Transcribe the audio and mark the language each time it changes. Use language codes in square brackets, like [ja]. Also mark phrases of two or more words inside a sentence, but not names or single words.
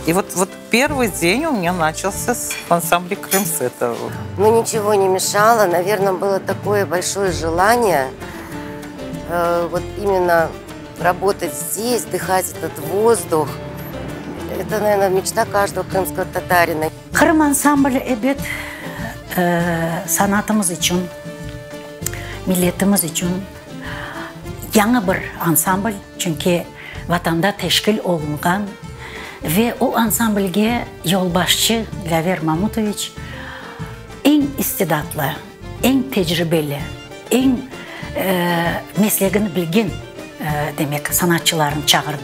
[ru] И вот первый день у меня начался с ансамбля «Крым» с этого. Ну, ничего не мешало. Наверное, было такое большое желание вот именно работать здесь, дыхать этот воздух. Это, наверное, мечта каждого крымского татарина. [crh] Kırım ansamblı evet sanatımız için, milletimiz için yeni bir ansambl. Çünkü vatanda teşkil olungan ve o ansamblge yolbaşçı Laver Mamutoviç en istidatlı, en tecrübeli, en mesleğini bilgen demek sanatçılarını çağırdı.